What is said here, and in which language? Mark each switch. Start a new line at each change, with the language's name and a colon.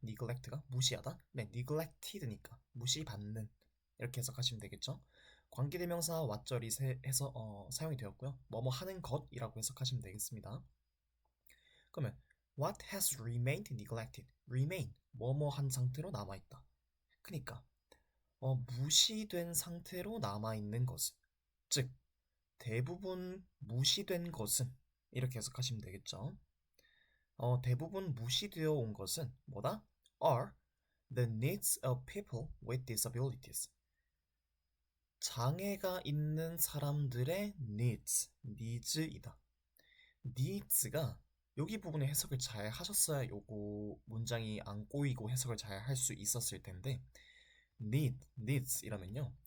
Korean: neglect가 무시하다. 네, neglected니까 무시받는 이렇게 해석하시면 되겠죠. 관계대명사 what절이 사용이 되었고요. 뭐뭐 하는 것이라고 해석하시면 되겠습니다. 그러면
English: what has remained neglected.
Korean: remain 뭐뭐 한 상태로 남아있다. 그러니까 무시된 상태로 남아있는 것은, 즉 대부분 무시된 것은 이렇게 해석하시면 되겠죠. 대부분 무시되어 온 것은 뭐다?
English: are the needs of people with disabilities.
Korean: 장애가 있는 사람들의 needs이다. needs가 여기 부분에 해석을 잘 하셨어야 요거 문장이 안 꼬이고 해석을 잘 할 수 있었을 텐데 needs 이라면요.